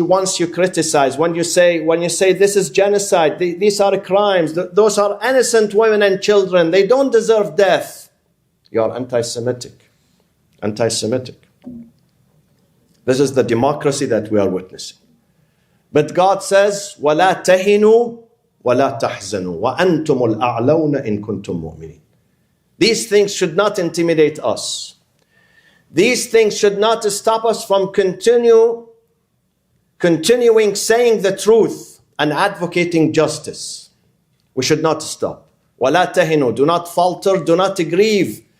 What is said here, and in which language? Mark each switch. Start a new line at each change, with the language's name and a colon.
English: Once you criticize, when you say this is genocide, these are crimes, those are innocent women and children, they don't deserve death, you are anti-Semitic. Anti-Semitic. This is the democracy that we are witnessing. But God says,
Arabic: وَلَا تَهِنُوا وَلَا تَحْزَنُوا وَأَنْتُمُ الْأَعْلَوْنَ إِن كُنْتُم مُؤْمِنِينَ.
English: These things should not intimidate us. These things should not stop us from continuing saying the truth and advocating justice. We should not stop.
Arabic: وَلَا تَهِنُوا.
English: Do not falter, do not grieve.